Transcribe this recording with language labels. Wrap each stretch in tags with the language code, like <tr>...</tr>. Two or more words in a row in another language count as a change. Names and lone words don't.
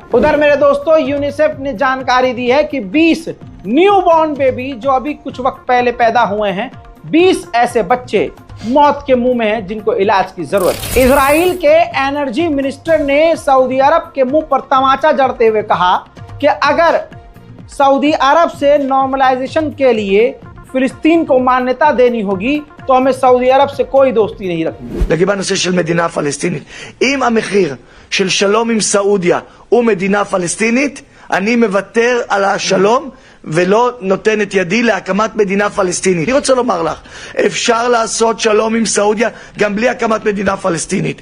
<hi>उधर मेरे दोस्तों, यूनिसेफ ने जानकारी दी है कि 20</hi> <en>newborn baby</en> <hi>जो अभी कुछ वक्त पहले पैदा हुए हैं, 20 ऐसे बच्चे मौत के मुंह में हैं जिनको इलाज की जरूरत है। इजराइल के</hi> <en>energy minister</en> <hi>ने सऊदी अरब के मुंह पर तमाचा जड़ते हुए कहा कि अगर सऊदी अरब से नॉर्मलाइजेशन के लिए फिलिस्तीन को मान्यता देनी होगी तो हमें सऊदी अरब से कोई दोस्ती नहीं रखनी।</hi> <he>לגבי הנושא של מדינה פלסטינית, אם המחיר של שלום עם סעודיה הוא מדינה פלסטינית, אני מוותר על השלום ולא נותן את ידי להקמת מדינה פלסטינית. אני רוצה לומר לך, אפשר לעשות שלום עם סעודיה גם בלי הקמת מדינה פלסטינית.</he>